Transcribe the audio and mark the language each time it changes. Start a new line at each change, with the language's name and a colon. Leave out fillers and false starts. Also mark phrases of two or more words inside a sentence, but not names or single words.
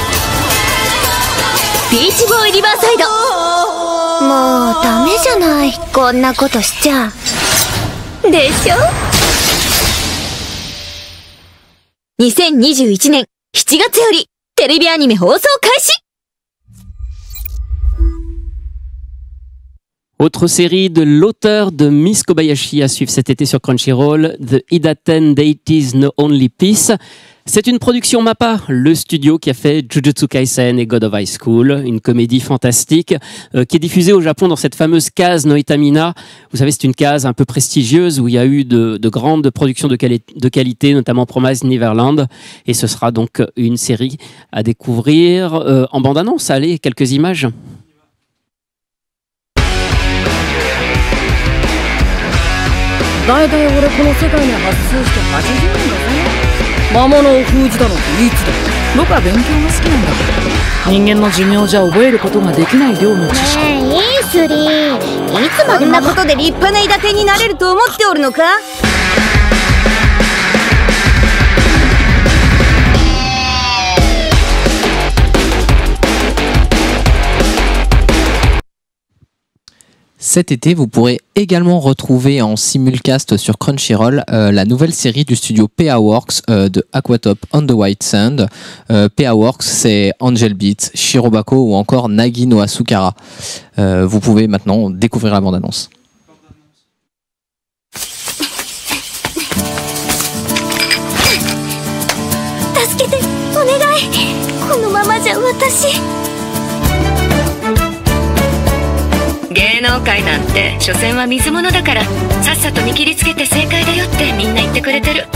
Japanese: ビーチボーイリバーサイド。もうダメじゃない、こんなことしちゃ。でしょ。2021年7月よりテレビアニメ放送開始。
French: Autre série de l'auteur de Miss Kobayashi à suivre cet été sur Crunchyroll, The Idaten Deities No Only Peace. C'est une production MAPPA, le studio qui a fait Jujutsu Kaisen et God of High School, une comédie fantastique qui est diffusée au Japon dans cette fameuse case Noitamina. Vous savez, c'est une case un peu prestigieuse où il y a eu de grandes productions de qualité, notamment Promised Neverland. Et ce sera donc une série à découvrir en bande-annonce. Allez, quelques images.
Japanese: 大体俺この世界に発生して80年だぜ。魔物を封じたのっていつだ。僕は勉強が好きなんだ。人間の寿命じゃ覚えることができない量の知識。いいスリー。いつまでそんなことで立派なイダテンになれると思っておるのか。
French: Cet été, vous pourrez également retrouver en simulcast sur Crunchyroll la nouvelle série du studio PA Works de Aquatop on the White Sand. PA Works, c'est Angel Beats, Shirobako ou encore Nagi no Asukara. Vous pouvez maintenant découvrir la bande-annonce.
Japanese: 助けて、お願い。このままじゃ私。芸能界なんて所詮は水物だから、さっさと見切りつけて正解だよってみんな言ってくれてる。